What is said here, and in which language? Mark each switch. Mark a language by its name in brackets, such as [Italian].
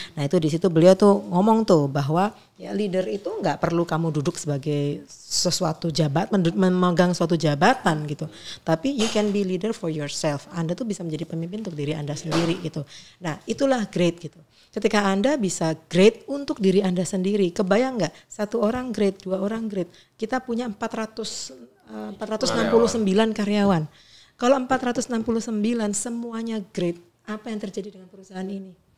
[Indonesian] Nah itu di situ beliau tuh ngomong tuh bahwa ya leader itu nggak perlu kamu duduk sebagai sesuatu memegang suatu jabatan gitu. [English] Tapi you can be leader for yourself. [Indonesian] Anda tuh bisa menjadi pemimpin untuk diri Anda sendiri gitu. Nah itulah great gitu. Ketika Anda bisa great untuk diri Anda sendiri, kebayang nggak? 1 orang great, 2 orang great. Kita punya 469 karyawan. Kalau 469 semuanya great, apa yang terjadi dengan perusahaan ini?